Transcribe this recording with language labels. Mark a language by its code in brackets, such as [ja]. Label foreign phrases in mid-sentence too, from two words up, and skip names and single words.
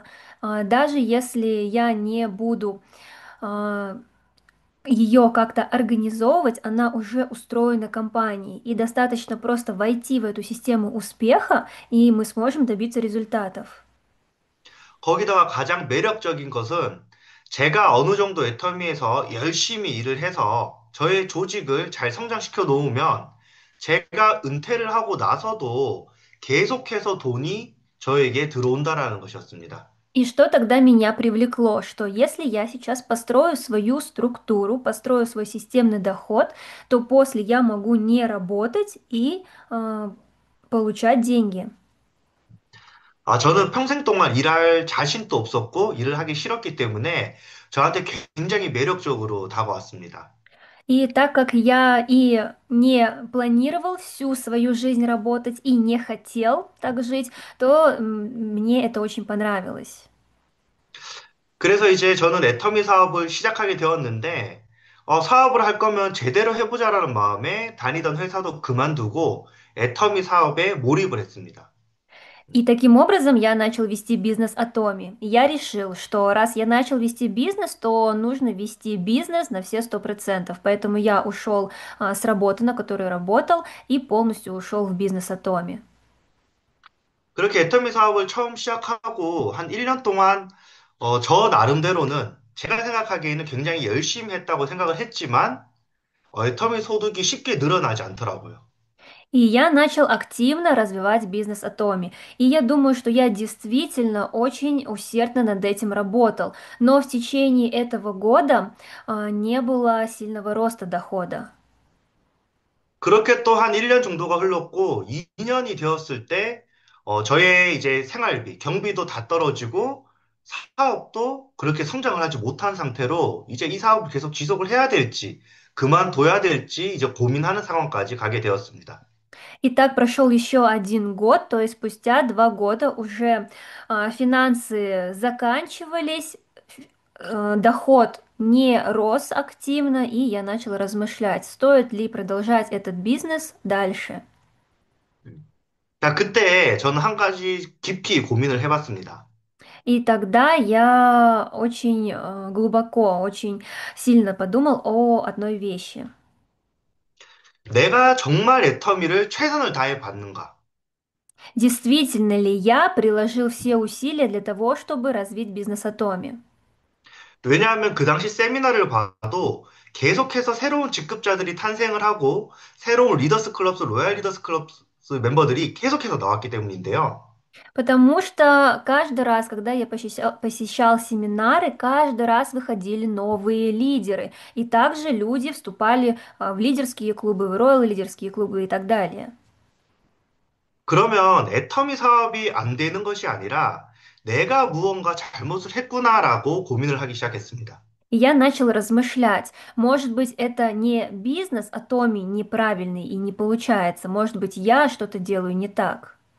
[ru] Даже если я не буду ее как-то организовывать, она уже устроена компанией. И достаточно просто войти в эту систему успеха, и мы сможем добиться результатов. [ko] 거기다가 가장 매력적인 것은 제가 어느 정도 애터미에서 열심히 일을 해서 저의 조직을 잘 성장시켜 놓으면 제가 은퇴를 하고 나서도 계속해서 돈이 저에게 들어온다라는 것이었습니다. [ru] И что тогда меня привлекло, что если я сейчас построю свою структуру, построю свой системный доход, то после я могу не работать и получать деньги. [ko] 저는 평생 동안 일할 자신도 없었고 일을 하기 싫었기 때문에 저한테 굉장히 매력적으로 다가왔습니다. [ru] И так как я и не планировал всю свою жизнь работать и не хотел так жить, то мне это очень понравилось. [ko] 그래서 이제 저는 애터미 사업을 시작하게 되었는데, 사업을 할 거면 제대로 해보자라는 마음에 다니던 회사도 그만두고 애터미 사업에 몰입을 했습니다. [ru] И таким образом я начал вести бизнес Атоми. Я решил, что раз я начал вести бизнес, то нужно вести бизнес на все 100%. Поэтому я ушел с работы, на которой работал, и полностью ушел в бизнес Атоми. [ko] 그렇게 애터미 사업을 처음 시작하고 한 1년 동안 저 나름대로는 제가 생각하기에는 굉장히 열심히 했다고 생각을 했지만 애터미 소득이 쉽게 늘어나지 않더라고요. [ru] И я начал активно развивать бизнес Атоми. И я думаю, что я действительно очень усердно над этим работал. Но в течение этого года не было сильного роста дохода. [ko] 그렇게 또 한 1년 정도가 흘렀고, 2년이 되었을 때, 저의 이제 생활비, 경비도 다 떨어지고, 사업도 그렇게 성장을 하지 못한 상태로, 이제 이 사업을 계속 지속을 해야 될지, 그만둬야 될지, 이제 고민하는 상황까지 가게 되었습니다. [ru] И так прошел еще один год, то есть спустя 2 года уже финансы заканчивались, доход не рос активно, и я начала размышлять, стоит ли продолжать этот бизнес дальше. [ko] 자, 그때 저는 한 가지 깊이 고민을 해봤습니다. [ru] И тогда я очень глубоко, очень сильно подумал о одной вещи. [ko] 내가 정말 애터미를 최선을 다해 봤는가? [ru] Действительно ли я приложил все усилия для того, чтобы развить бизнес Атоми? [ko] 왜냐하면 그 당시 세미나를 봐도 계속해서 새로운 직급자들이 탄생을 하고 새로운 리더스 클럽스, 로얄 리더스 클럽스 멤버들이 계속해서 나왔기 때문인데요. [ru] Потому что каждый раз, когда я посещал семинары, каждый раз выходили новые лидеры. И также люди вступали в лидерские клубы, в роялы лидерские клубы и так далее. [ko] 그러면 애터미 사업이 안 되는 것이 아니라 내가 무언가 잘못을 했구나라고 고민을 하기 시작했습니다. [ru] И я начал размышлять, может быть, это не бизнес Атоми неправильный и не получается, может быть, я что-то делаю не так.